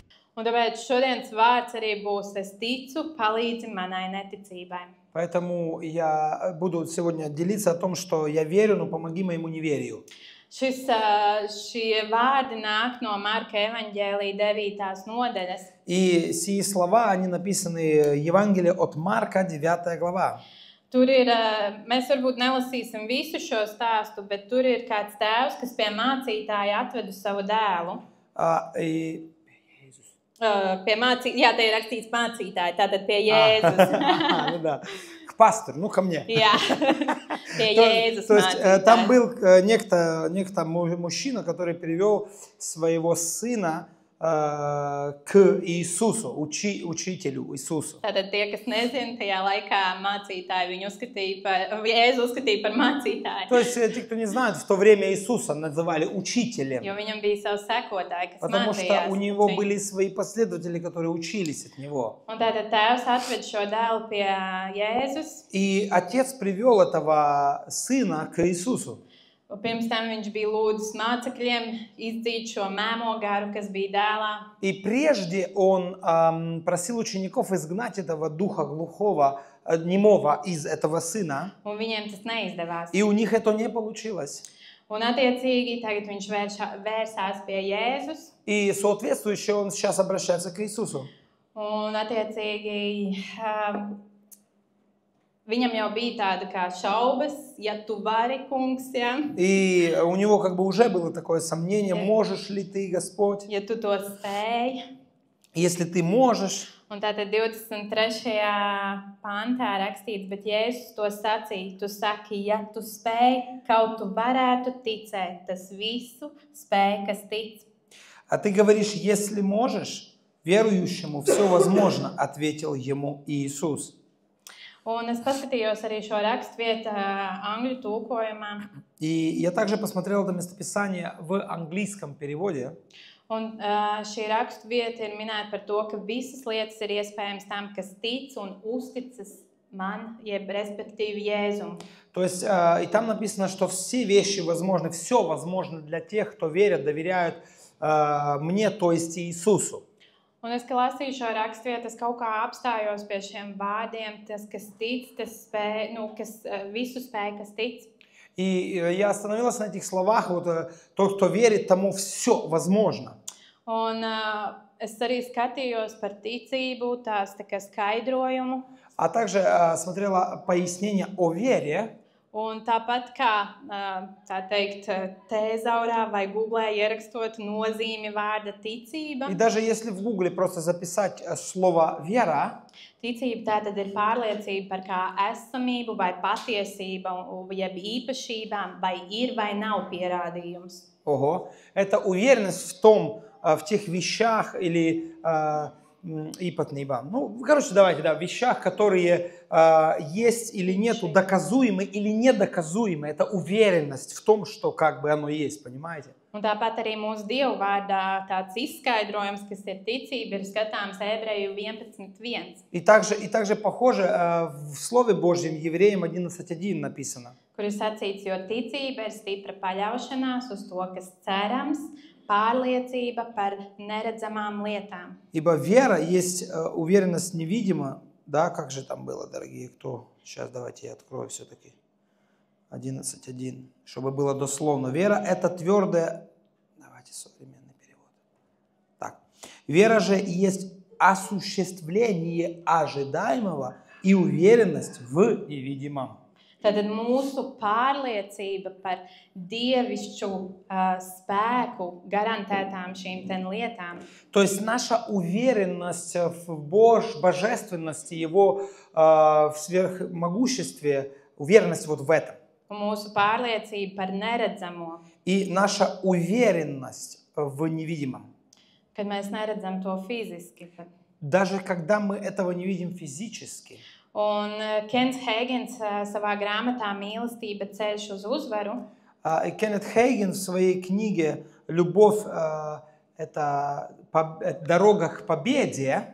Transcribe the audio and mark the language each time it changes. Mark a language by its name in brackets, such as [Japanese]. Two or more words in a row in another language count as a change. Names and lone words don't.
[Latvian] Un tāpēc šodienas vārds arī būs: es ticu, palīdzi manai neticībai. [Russian] Поэтому я буду сегодня делиться о том, что я верю, но помоги моему неверию. [Latvian] Šie vārdi nāk no Marka evaņģēlija 9. nodaļas. [Russian] И сии слова, они написаны в Евангелии от Марка, 9 глава. [Latvian] Tur ir, mēs varbūt nelasīsim visu šo stāstu, bet tur ir kāds tēvs, kas pie mācītāja atvedu savu dēlu. Jā, te ir rakstīts mācītāji, tātad pie Jēzus. [Russian] Ну да, к пастору, ну ко мне. [Latvian] Jā, pie Jēzus [Russian] То есть там [Latvian] mācītāji. [Russian] был некто мужчина, который привел своего сына к Иисусу, учителю Иисусу. [Latvian] Tātad tie, kas nezina, tajā laikā mācītāji viņu Jēzu uzskatīja par mācītāju. [Russian] То есть те, кто не знает, в то время Иисуса называли учителем. [Latvian] Jo viņam bija savs sekotāji, kas [Russian] Потому что [Latvian] mācījās. [Russian] у него были свои последователи, которые учились от него. [Latvian] Un tātad tēvs atved šo dēlu pie Jēzus. [Russian] И отец привел этого сына к Иисусу. [Latvian] Un pirms tam viņš bija lūdzis mācekļiem izdzīt šo mēmo garu, kas bija dēlā. [Russian] И прежде он просил учеников изгнать этого духа глухого, немого из этого сына. [Latvian] Un viņiem tas neizdevās. [Russian] И у них это не получилось. [Latvian] Un attiecīgi tagad viņš vērsās pie Jēzus. [Russian] И соответствующе он сейчас обращается к Иисусу. [Latvian] Un attiecīgi viņam jau bija tāda kā šaubas, ja tu vari, kungs, ja? [Russian] И у него как бы уже было такое сомнение, можешь ли ты, Господь, [Latvian] Ja tu to spēj. [Russian] если ты можешь. [Latvian] Un tātad 23. pantā rakstīts, bet Jēzus to sacīja, tu saki, ja tu spēj, kaut tu varētu ticēt, tas visu spēj, kas tic. [Russian] А ты говоришь, если можешь, верующему все возможно, ответил ему Иисус. [Latvian] Un es paskatījos arī šo rakstvietu angļu tulkojumā. [Russian] И я также посмотрел это местописание в английском переводе. [Latvian] Un šī raksturvieta ir minēta par to, ka visas lietas ir iespējams tam, kas tic un uzticas man, jeb respektīvi Jēzum. [Russian] То есть, и там написано, что все вещи возможны, все возможно для тех, кто верят, доверяют мне, то есть Иисусу. [Latvian] Un es, kad lasīju šo raksturvietu, es kaut kā apstājos pie šiem vārdiem, tas, kas tic, tas spēj, kas visu spēj, kas tic. [Russian] И я остановился на этих словах, вот тот, кто верит, тому все возможно. [Latvian] Un es arī skatījos par ticību, tās tā kā skaidrojumu. [Russian] А также смотрела пояснение о вере. [Latvian] Un tāpat kā, tā teikt, tēzaurā vai googlē ierakstot nozīmi vārda ticība. [Russian] И даже если в Гугле просто записать слово «вера», [Latvian] Ticība tātad ir pārliecība par kā esamību vai patiesību, jeb īpašībām, vai ir vai nav pierādījums. [Russian] ого, это уверенность в том, в тех вещах или ну, короче, давайте, да, в вещах, которые есть или нету, доказуемы или недоказуемы. Это уверенность в том, что как бы оно есть, понимаете? [Latvian] Un tāpat arī mūsu Dievu vārdā tāds izskaidrojums, kas ir ticība, ir skatāms Ebreju 11.1. [Russian] И также похоже в Слове Божьем Евреям 11.1 написано. [Latvian] Kur ir sacīts, jo ticība ir stipra paļaušanās uz to, kas cerams, pārliecība par neredzamām lietām. [Russian] Ибо вера есть уверенность невидима, да, как же там было, дорогие, кто? Сейчас давайте я открою все-таки. 11.1, чтобы было дословно. Вера – это твердая... Давайте современный перевод. Так. Вера же есть осуществление ожидаемого и уверенность в невидимом. [Latvian] Tātad mūsu pārliecība par dievišķu spēku garantētām šīm lietām. [Russian] То есть наша уверенность в божественности, Его в сверхмогуществе, уверенность вот в этом. [Latvian] Un mūsu pārliecība par neredzamo. [Russian] И наша уверенность в невидимом. [Latvian] Kad mēs neredzam to fiziski. [Russian] Даже когда мы этого не видим физически. [Latvian] Un Kents Hēgens savā grāmatā Mīlestība ceļš uz uzvaru. [Russian] Кеннет Хейген в своей книге «Любовь – это дорога к победе».